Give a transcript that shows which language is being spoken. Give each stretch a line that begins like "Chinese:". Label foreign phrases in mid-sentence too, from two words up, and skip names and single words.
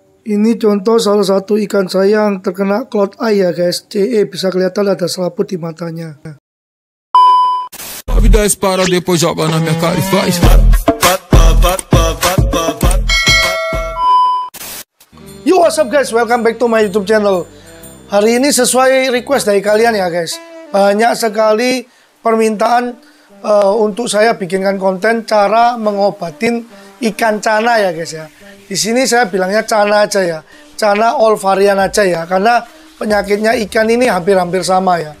Indonesian: Ini contoh salah satu ikan saya yang terkena
English: cloud eye
Indonesian: ya guys. CE, bisa kelihatan ada selaput di matanya.
Portuguese: A vida dispara, depois joga na minha cara e faz.
English: Yo, what's up guys, welcome back to my YouTube channel.
Indonesian: Hari ini sesuai request dari kalian ya guys. Banyak sekali permintaan untuk saya bikinkan konten cara mengobatin ikan cana ya guys ya. Di sini saya bilangnya cana aja ya, cana all varian aja ya, karena penyakitnya ikan ini hampir-hampir sama ya.